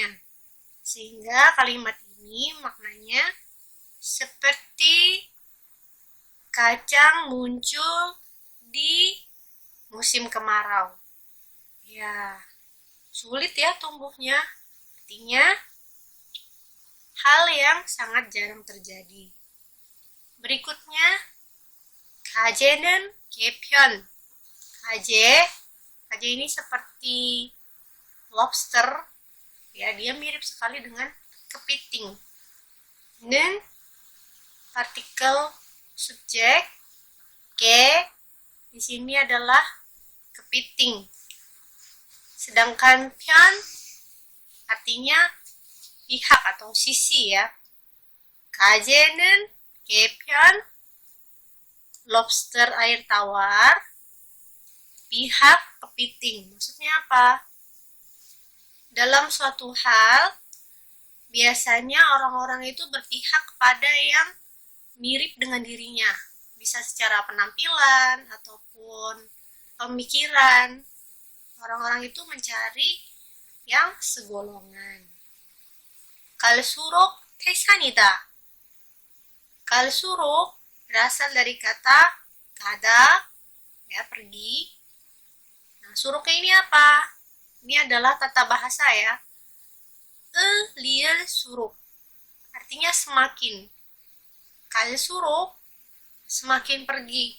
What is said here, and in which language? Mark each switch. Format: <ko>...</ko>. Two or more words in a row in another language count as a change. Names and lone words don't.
<id>Sehingga kalimat ini maknanya seperti kacang muncul di musim kemarau. Ya, sulit ya tumbuhnya. Artinya hal yang sangat jarang terjadi. Berikutnya,</id> <ko>가재는 개편.</ko> <id>Kaje ini seperti lobster, ya dia mirip sekali dengan kepiting. Nen partikel subjek, ke di sini adalah kepiting. Sedangkan pian artinya pihak atau sisi ya.</id> <ko>가재는 개편,</ko> <id>lobster air tawar, pihak kepiting. Maksudnya apa? Dalam suatu hal, biasanya orang-orang itu berpihak kepada yang mirip dengan dirinya. Bisa secara penampilan ataupun pemikiran. Orang-orang itu mencari yang segolongan.</id> <ko>갈수록 태산이다.</ko> <id>갈수록 berasal dari kata kada, ya pergi. Nah, suruknya ini apa? Ini adalah tata bahasa ya. lirsuruk. Artinya semakin. Kalsuruk, semakin pergi.</id>